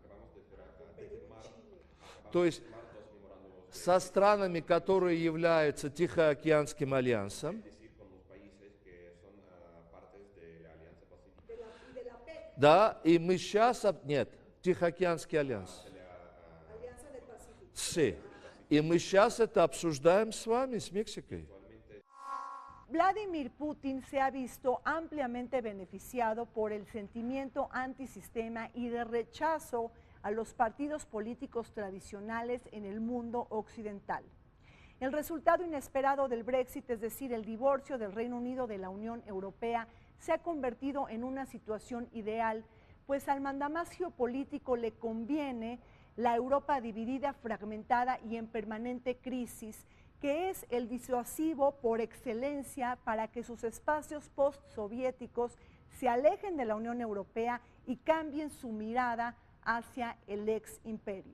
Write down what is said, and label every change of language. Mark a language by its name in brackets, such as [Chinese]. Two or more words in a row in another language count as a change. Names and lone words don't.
[Russian] То есть со странами, которые являются Тихоокеанским альянсом. Да, и мы сейчас... Нет, Тихоокеанский альянс. [Spanish] Sí. [Russian] И мы сейчас это обсуждаем с вами, с Мексикой. [Spanish] Vladimir Putin se ha visto ampliamente beneficiado por el sentimiento antisistema y de rechazo a los partidos políticos tradicionales en el mundo occidental. El resultado inesperado del Brexit, es decir, el divorcio del Reino Unido de la Unión Europea, se ha convertido en una situación ideal, pues al mandamás geopolítico le conviene la Europa dividida, fragmentada y en permanente crisis, que es el disuasivo por excelencia para que sus espacios postsoviéticos se alejen de la Unión Europea y cambien su mirada hacia el ex imperio.